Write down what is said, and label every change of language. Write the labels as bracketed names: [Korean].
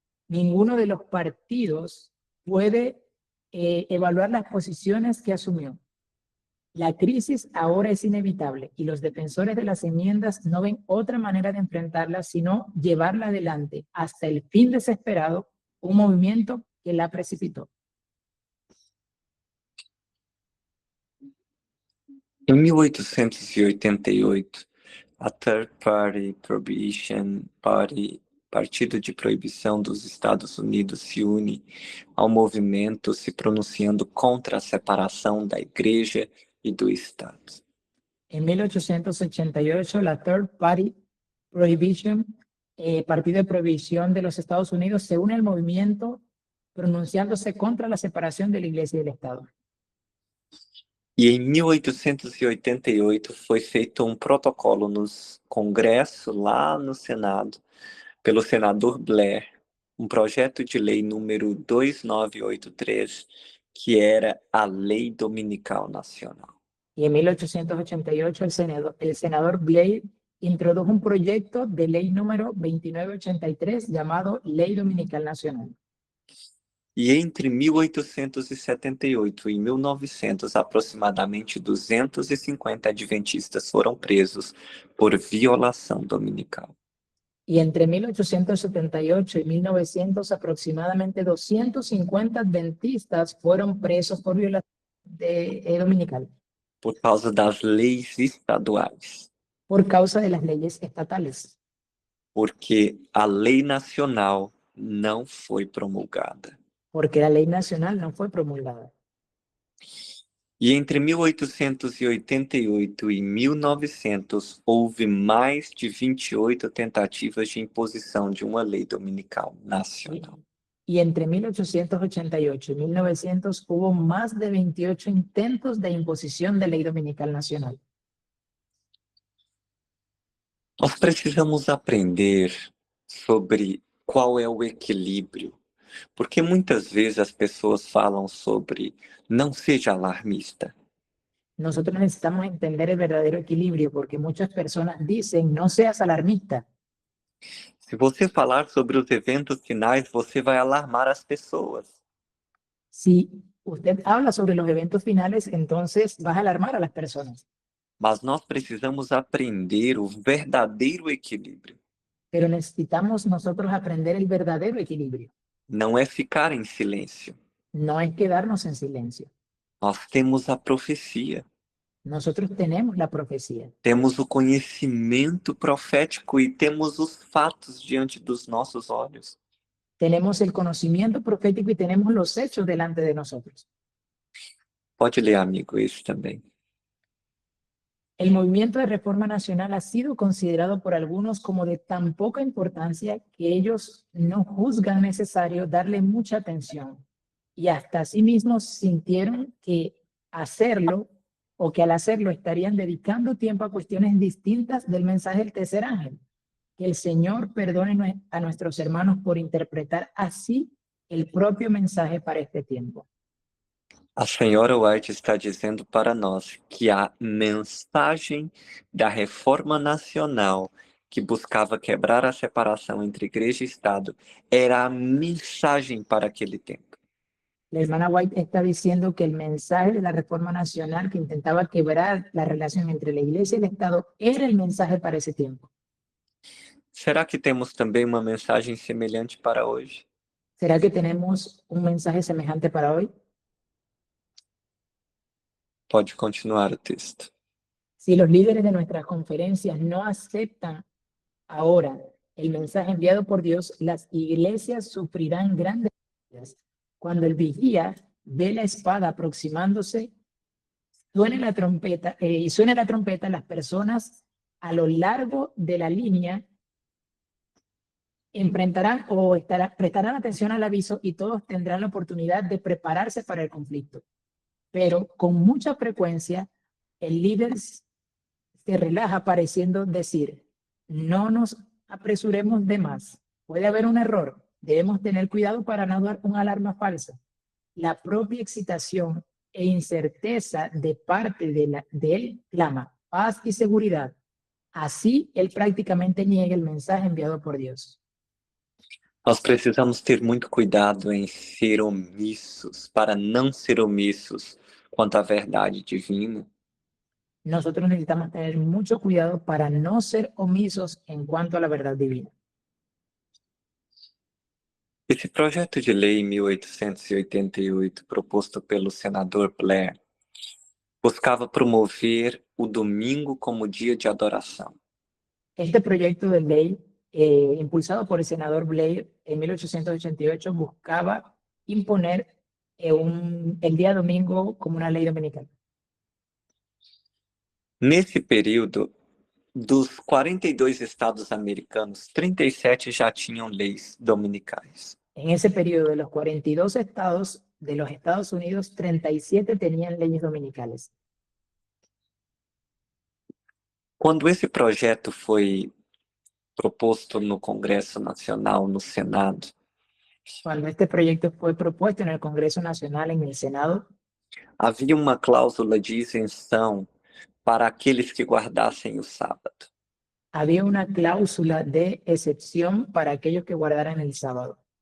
[Spanish] Ninguno de los partidos puede evaluar las posiciones que asumió. La crisis ahora es inevitable y los defensores de las enmiendas no ven otra manera de enfrentarla sino llevarla adelante hasta el fin desesperado, un movimiento que la precipitó. [Portuguese] Em 1888, a Third Party Prohibition Party, Partido de Proibição dos Estados Unidos, se une ao movimento se pronunciando contra a separação da Igreja e do Estado. [Spanish] En 1888, la Third Party Prohibition, Partido de Prohibición de los Estados Unidos, se une al movimiento pronunciándose contra la separación de la Iglesia y del Estado. [Portuguese] E em 1888 foi feito protocolo no Congresso, lá no Senado, pelo senador Blair, projeto de lei número 2983, que era a Lei Dominical Nacional. [Spanish] Y en 1888 el senador Blair introdujo un proyecto de ley número 2983 llamado Ley Dominical Nacional. [Portuguese] E entre 1878 e 1900, aproximadamente 250 adventistas foram presos por violação dominical. [Spanish] Y entre 1878 y 1900, aproximadamente 250 adventistas fueron presos por violación dominical. [Portuguese] Por causa das leis estaduais. [Spanish] Por causa de las leyes estatales. [Portuguese] Porque a lei nacional não foi promulgada. [Spanish] Porque la ley nacional no fue promulgada. [Portuguese] E entre 1888 e 1900, houve mais de 28 tentativas de imposição de uma lei dominical nacional. [Spanish] Y entre 1888 y 1900 hubo más de 28 intentos de imposición de ley dominical nacional. [Portuguese] Nós precisamos aprender sobre qual é o equilíbrio. Porque muitas vezes as pessoas falam sobre não seja alarmista. [Spanish] Nosotros necesitamos entender el verdadero equilibrio porque muchas personas dicen, no seas alarmista. [Portuguese] Se você falar sobre os eventos finais, você vai alarmar as pessoas. [Spanish] Si usted habla sobre los eventos finales, entonces vas a alarmar a las personas. [Portuguese] Mas nós precisamos aprender o verdadeiro equilíbrio. [Spanish] Pero necesitamos nosotros aprender el verdadero equilibrio. [Portuguese] Não é ficar em silêncio. [Spanish] No es quedarnos en silencio. [Portuguese] Nós temos a profecia. [Spanish] Nosotros tenemos la profecía. [Portuguese] Temos o conhecimento profético e temos os fatos diante dos nossos olhos. [Spanish] Tenemos el conocimiento profético y tenemos los hechos delante de nosotros. [Portuguese] Pode ler, amigo, esse também. [Spanish] El movimiento de reforma nacional ha sido considerado por algunos como de tan poca importancia que ellos no juzgan necesario darle mucha atención y hasta sí mismos sintieron que hacerlo o que al hacerlo estarían dedicando tiempo a cuestiones distintas del mensaje del tercer ángel. Que el Señor perdone a nuestros hermanos por interpretar así el propio mensaje para este tiempo. [Portuguese] A senhora White está dizendo para nós que a mensagem da reforma nacional que buscava quebrar a separação entre igreja e Estado era a mensagem para aquele tempo. [Spanish] La hermana White está diciendo que el mensaje de la reforma nacional que intentaba quebrar la relación entre la iglesia y el Estado era el mensaje para ese tiempo. [Portuguese] Será que temos também uma mensagem semelhante para hoje? [Spanish] ¿Será que tenemos un mensaje semejante para hoy? [Portuguese] Pode continuar o texto. [Spanish] Si los líderes de nuestras conferencias no aceptan ahora el mensaje enviado por Dios, las iglesias sufrirán grandes pérdidas. Cuando el vigía ve la espada aproximándose, suene la trompeta, las personas a lo largo de la línea enfrentarán o prestarán atención al aviso y todos tendrán la oportunidad de prepararse para el conflicto. Pero con mucha frecuencia, el líder se relaja pareciendo decir, no nos apresuremos de más. Puede haber un error. Debemos tener cuidado para no dar una alarma falsa. La propia excitación e incerteza de parte de él clama paz y seguridad. Así, él prácticamente niega el mensaje enviado por Dios. [Portuguese] Nós precisamos ter muito cuidado em ser omissos, para não ser omissos quanto à verdade divina. [Spanish] Nosotros necesitamos tener mucho cuidado para no ser omisos en cuanto a la verdad divina. [Portuguese] Esse projeto de lei 1888, proposto pelo senador Blair, buscava promover o domingo como dia de adoração. [Spanish] Este proyecto de ley, impulsado por el senador Blair en 1888, buscaba imponer el día domingo como una ley dominical. [Portuguese] Nesse período, dos 42 estados americanos, 37 já tinham leis dominicais. [Spanish] En ese periodo, de los 42 estados de los Estados Unidos, 37 tenían leyes dominicales. [Portuguese] Quando esse projeto foi proposto no Congresso Nacional, no Senado, [Spanish] Cuando este proyecto fue propuesto en el Congreso Nacional, en el Senado, [Portuguese] havia uma cláusula de isenção para aqueles que guardassem o sábado. [Spanish] había una cláusula de excepción para aquellos que guardaran el sábado.